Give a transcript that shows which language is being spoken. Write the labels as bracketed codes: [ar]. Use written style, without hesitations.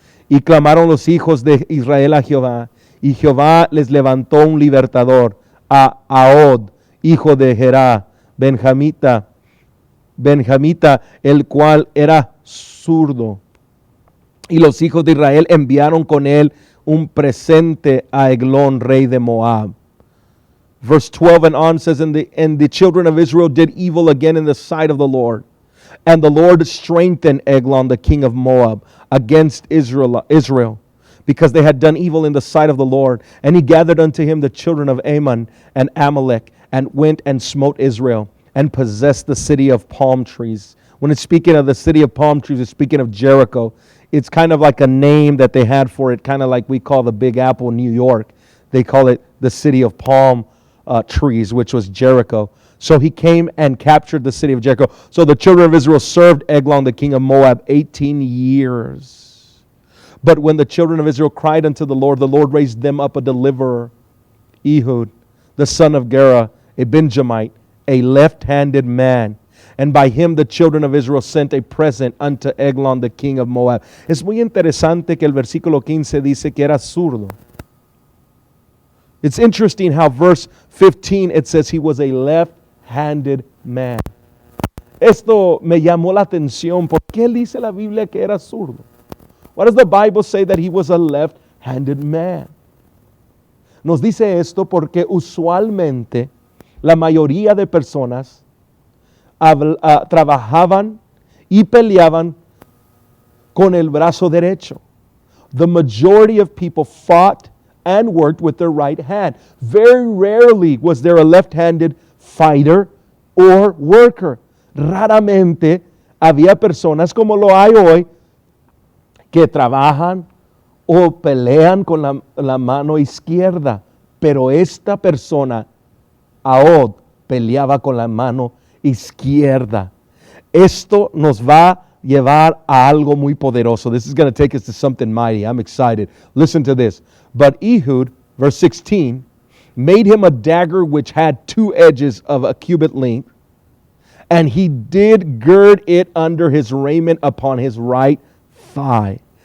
[es] Y clamaron los hijos de Israel a Jehová, y Jehová les levantó un libertador, a Ahod, hijo de Gerá, benjamita, benjamita, el cual era zurdo. Y los hijos de Israel enviaron con él un presente a Eglón, rey de Moab. [en] Verse 12 and on says, and the children of Israel did evil again in the sight of the Lord. And the Lord strengthened Eglon, the king of Moab, against Israel, because they had done evil in the sight of the Lord. And he gathered unto him the children of Ammon and Amalek, and went and smote Israel, and possessed the city of palm trees. When it's speaking of the city of palm trees, it's speaking of Jericho. It's kind of like a name that they had for it, kind of like we call the Big Apple in New York. They call it the city of palm trees, which was Jericho. So he came and captured the city of Jericho. So the children of Israel served Eglon, the king of Moab, 18 years. But when the children of Israel cried unto the Lord raised them up a deliverer, Ehud, the son of Gera, a Benjamite, a left-handed man. And by him the children of Israel sent a present unto Eglon, the king of Moab. [es] Es muy interesante que el versículo 15 dice que era zurdo. [en] It's interesting how verse 15 it says he was a left-handed man. [es] Esto me llamó la atención. ¿Por qué dice la Biblia que era zurdo? [en] Why does the Bible say that he was a left-handed man? [es] Nos dice esto porque usualmente la mayoría de personas trabajaban y peleaban con el brazo derecho. [en] The majority of people fought and worked with their right hand. Very rarely was there a left-handed fighter or worker. [es] Raramente había personas como lo hay hoy que trabajan o pelean con la mano izquierda. Pero esta persona, Ahod, peleaba con la mano izquierda. Esto nos va a llevar a algo muy poderoso. [en] This is going to take us to something mighty. I'm excited. Listen to this. But Ehud, verse 16, made him a dagger which had 2 edges of a cubit length, and he did gird it under his raiment upon his right thigh.